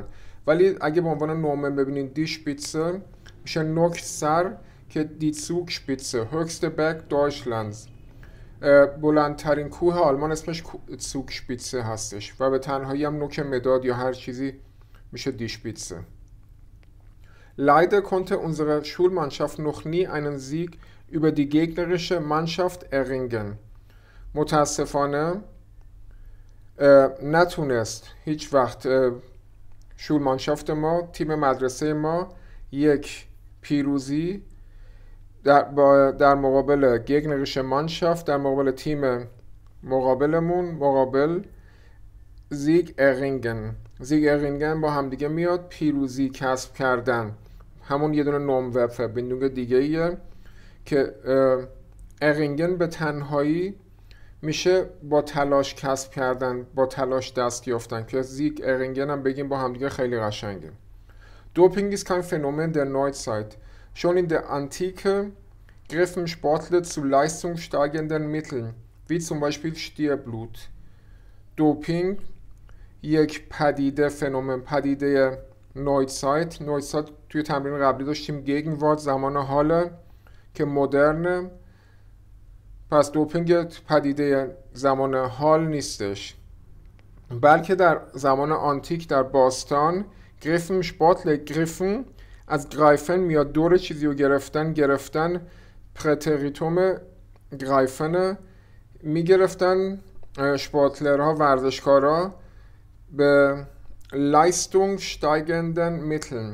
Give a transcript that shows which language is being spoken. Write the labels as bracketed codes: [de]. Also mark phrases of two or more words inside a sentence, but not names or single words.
[fa] ولی اگه به عنوان نومن ببینید [de] die Spitze [fa] میشه نوک سر که [de] die Zugspitze, höchster Berg Deutschlands, [fa] بلندترین کوه آلمان اسمش زوگ شپیتسه هستش و به تنهایی هم نوک مداد یا هر چیزی میشه [de] die Spitze. Leider konnte unsere Schulmannschaft noch nie einen Sieg über die gegnerische Mannschaft erringen. [fa] متاسفانه نتونست هیچ وقت شولمانشافت ما، تیم مدرسه ما، یک پیروزی در مقابل [de] gegnerische Mannschaft, [fa] در مقابل تیم مقابل [de] Sieg erringen. Sieg erringen [fa] با همدیگه میاد پیروزی کسب کردن، همون یه دونه ناموربverbindung دیگه ایه که ارینگن به تنهایی میشه با تلاش کسب کردن، با تلاش دست یافتن که [de] Sieg erringen [fa] هم بگیم با همدیگه خیلی قشنگه. [de] Doping ist kein Phänomen der Neuzeit. Schon in der Antike griffen Sportler zu leistungssteigenden Mitteln, wie zum Beispiel Stierblut. [fa] Doping یک پدیده، فنومن، پدیده نویزایت توی تمرین قبلی داشتیم گگنوارت، زمان حاله که مدرنه. پس دوپینگ پدیده زمان حال نیستش، بلکه در زمان آنتیک در باستان [de] griffen Sportler, [fa] گریفن از گرایفن میاد، دور چیزی رو گرفتن [de] Präteritum greifen [fa] میگرفتن شپاتلرها، ورزشکارا به [de] Leistung steigenden Mitteln.